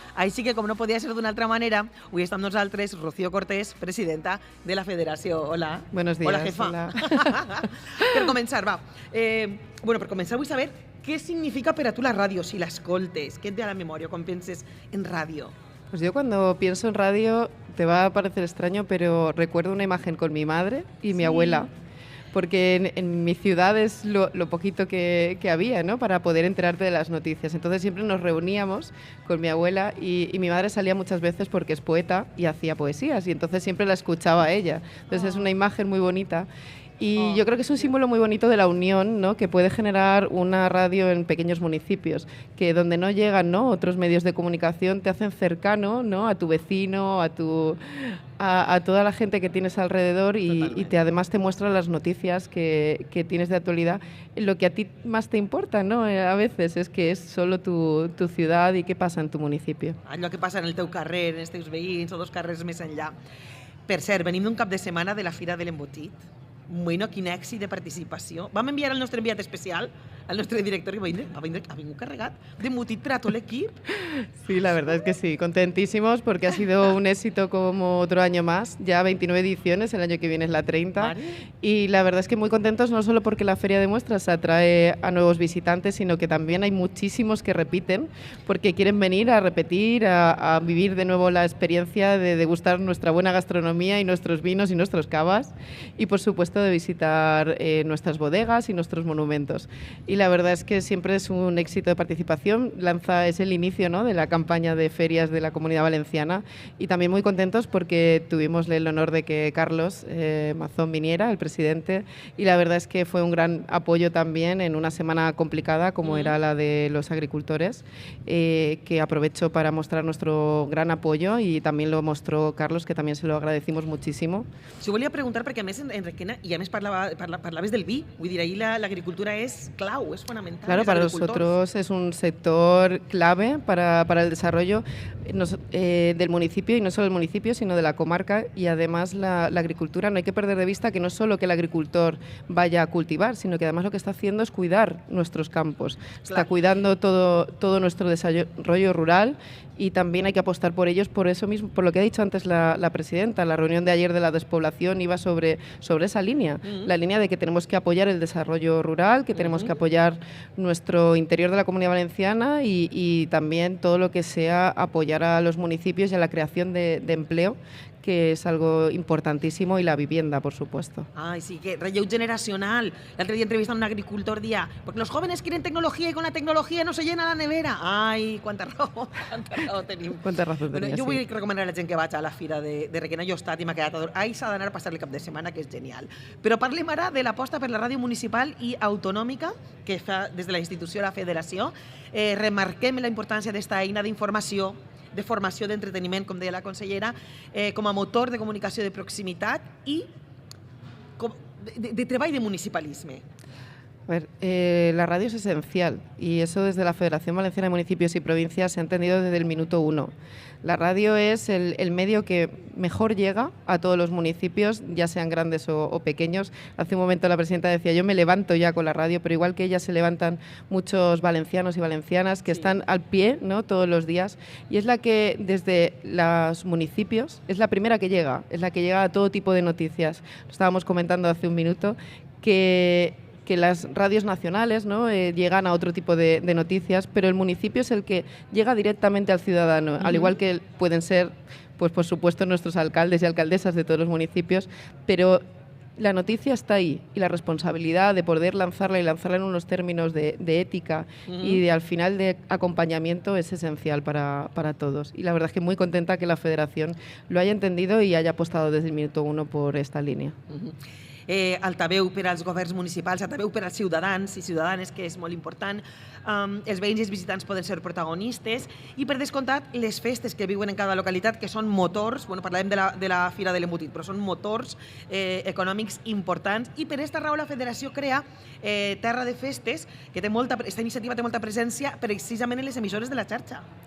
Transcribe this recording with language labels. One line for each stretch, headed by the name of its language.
Catalan: Així que, com no podia ser d'una altra manera, avui està amb nosaltres Rocío Cortés, presidenta de la Federació. Hola.
Spanish: Buenos días. Hola, jefa. Hola.
Catalan: Per començar, va. Per començar vull saber què significa per a tu la ràdio, si l'escoltes, què et ve a la memòria quan penses en ràdio.
Spanish: Pues yo cuando pienso en radio, te va a parecer extraño, pero recuerdo una imagen con mi madre y mi abuela, porque en mi ciudad es lo poquito que había, ¿no?, para poder enterarte de las noticias. Entonces siempre nos reuníamos con mi abuela y mi madre salía muchas veces porque es poeta y hacía poesías, y entonces siempre la escuchaba a ella. Entonces es una imagen muy bonita. Y yo creo que es un símbolo muy bonito de la unión, ¿no?, que puede generar una radio en pequeños municipios, que donde no llegan, ¿no?, otros medios de comunicación, te hacen cercano, ¿no?, a tu vecino, a toda la gente que tienes alrededor y además te muestran las noticias que tienes de actualidad. Lo que a ti más te importa, ¿no?, a veces es que es solo tu ciudad y qué pasa en tu municipio.
Catalan: Allò que passa en el teu carrer, en els teus veïns o dos carrers més enllà. Per cert, venim d'un cap de setmana de la Fira de l'Embotit. Bueno, quin èxit de participació. Vam enviar el nostre enviat especial, al nostre director que ha vingut carregat d'embotit per a tot l'equip.
Spanish: Sí, la verdad es que sí, contentísimos porque ha sido un éxito como otro año más, ya 29 ediciones, el año que viene es la 30, Vale. y la verdad es que muy contentos no solo porque la Feria de Muestras atrae a nuevos visitantes, sino que también hay muchísimos que repiten porque quieren venir a repetir, a vivir de nuevo la experiencia de degustar nuestra buena gastronomía y nuestros vinos y nuestros cavas, y por supuesto de visitar nuestras bodegas y nuestros monumentos. Y la verdad es que siempre es un éxito de participación, es el inicio, ¿no?, de la campaña de ferias de la Comunidad Valenciana, y también muy contentos porque tuvimos el honor de que Carlos Mazón viniera, el presidente, y la verdad es que fue un gran apoyo también en una semana complicada como era la de los agricultores, que aprovecho para mostrar nuestro gran apoyo, y también lo mostró Carlos, que también se lo agradecimos muchísimo.
Catalan: Si volia preguntar, perquè a més en Requena, i a més parlaves del vi, vull dir, ahir l'agricultura és clau, és fonamental.
Spanish: Claro, para nosotros es un sector clave para el desarrollo del municipio, y no solo del municipio, sino de la comarca, y además la agricultura, no hay que perder de vista que no solo que el agricultor vaya a cultivar, sino que además lo que está haciendo es cuidar nuestros campos, está cuidando todo nuestro desarrollo rural, y también hay que apostar por ellos, por eso mismo, por lo que ha dicho antes la presidenta. La reunión de ayer de la despoblación iba sobre esa línea, la línea de que tenemos que apoyar el desarrollo rural, que tenemos que apoyar nuestro interior de la Comunidad Valenciana, y también todo lo que sea apoyar a los municipios y a la creación de empleo, que es algo importantísimo, y la vivienda, por supuesto.
Catalan: Ay, sí, que relleu generacional. L'altre dia entrevistant un agricultor dia,
Spanish: porque los jóvenes quieren tecnología y con la tecnología no se llena la nevera.
Catalan: Ai, quanta raó tenim. Quanta raó Bueno, tenia, jo vull sí. recomanar a la gent que vaig a la fira de Requena. Jo he estat i m'ha quedat ador. Ai, s'ha d'anar a passar el cap de setmana, que és genial. Però parlem ara de l'aposta per la ràdio municipal i autonòmica que fa des de la institució la federació. Remarquem la importància d'esta eina d'informació, de formació, d'entreteniment, com deia la consellera, com a motor de comunicació de proximitat i de treball de municipalisme.
Spanish: A ver, la radio es esencial, y eso desde la Federación Valenciana de Municipios y Provincias se ha entendido desde el minuto uno. La radio es el medio que mejor llega a todos los municipios, ya sean grandes o pequeños. Hace un momento la presidenta decía, yo me levanto ya con la radio, pero igual que ella se levantan muchos valencianos y valencianas que están al pie, ¿no?, todos los días, y es la que desde los municipios es la primera que llega, es la que llega a todo tipo de noticias. Lo estábamos comentando hace un minuto, que las radios nacionales, ¿no?, llegan a otro tipo de noticias, pero el municipio es el que llega directamente al ciudadano, al igual que pueden ser, pues por supuesto, nuestros alcaldes y alcaldesas de todos los municipios, pero la noticia está ahí, y la responsabilidad de poder lanzarla, y lanzarla en unos términos de ética y de, al final, de acompañamiento, es esencial para todos. Y la verdad es que muy contenta que la Federación lo haya entendido y haya apostado desde el minuto uno por esta línea.
Catalan: Altaveu per als governs municipals, altaveu per als ciutadans i ciutadanes, que és molt important. Els veïns i els visitants poden ser protagonistes, i per descomptat les festes que viuen en cada localitat, que són motors, bueno, parlàvem de la Fira de l'Embotit, però són motors econòmics importants, i per aquesta raó la Federació crea Terra de Festes, que esta iniciativa té molta presència precisament en les emissores de la xarxa.